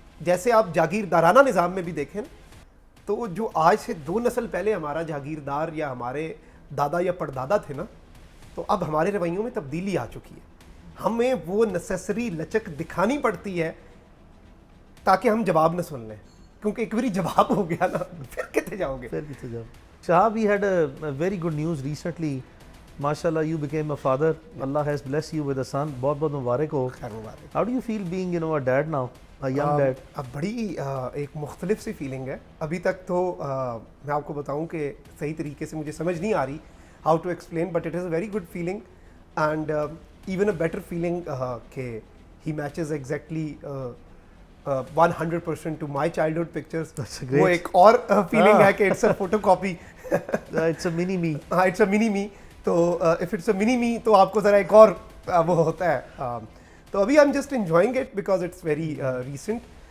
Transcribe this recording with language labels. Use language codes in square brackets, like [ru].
[ur] جیسے آپ جاگیردارانہ نظام میں بھی دیکھیں تو جو آج سے 2 نسل پہلے ہمارا جاگیردار یا ہمارے دادا یا پردادا تھے نا, تو اب ہمارے رویوں میں تبدیلی آ چکی ہے. ہمیں وہ نیسیسری لچک دکھانی پڑتی ہے تاکہ ہم جواب نہ سن لیں, کیونکہ ایک باری جواب ہو گیا نا پھر کتے جاؤ گے. [en] Shahab, we had a very good news recently. MashaAllah, you became a father. Allah has blessed you with a son. [ur] بہت بہت مبارک ہو. [en] How do you feel being, a dad now, a young dad? [ur] اب بڑی ایک مختلف سی فیلنگ ہے. ابھی تک تو میں آپ کو بتاؤں کہ صحیح طریقے سے مجھے سمجھ نہیں آ رہی [en] how to explain, but it is a very good feeling and even a better feeling کہ he matches exactly 100% to my childhood pictures. [ur] وہ ایک اور فیلنگ ہے کہ [en] it's a photocopy. It's a mini me. ہاں, it's a mini me. [ur] تو [en] if it's a mini me [ur] تو آپ کو ذرا ایک اور وہ ہوتا ہے. تو ابھی [en] I'm just enjoying it because it's very recent.